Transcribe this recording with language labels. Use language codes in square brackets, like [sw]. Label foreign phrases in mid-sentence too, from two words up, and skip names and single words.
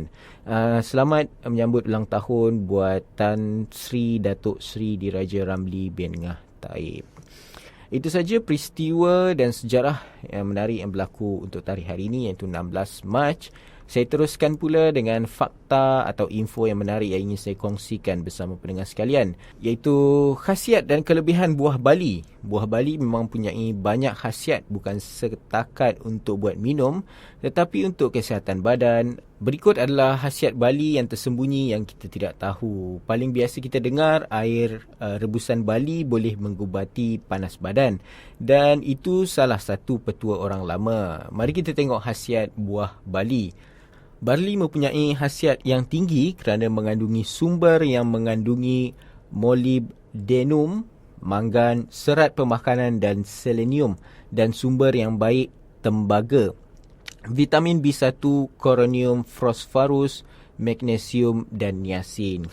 [ms] Selamat menyambut ulang tahun buat Tan Sri Datuk Sri Diraja Ramli bin Ngah Taib. Itu saja peristiwa dan sejarah yang menarik yang berlaku untuk tarikh hari ini iaitu 16 Mac. Saya teruskan pula dengan fakta atau info yang menarik yang ingin saya kongsikan bersama pendengar sekalian, iaitu khasiat dan kelebihan buah bali. Buah bali memang mempunyai banyak khasiat, bukan setakat untuk buat minum tetapi untuk kesihatan badan. Berikut adalah khasiat bali yang tersembunyi yang kita tidak tahu. Paling biasa kita dengar air rebusan bali boleh mengubati panas badan, dan itu salah satu petua orang lama. Mari kita tengok khasiat buah bali. Barli mempunyai khasiat yang tinggi kerana mengandungi sumber yang mengandungi molybdenum, mangan, serat pemakanan dan selenium, dan sumber yang baik tembaga, vitamin B1, koronium, fosforus, magnesium dan niacin.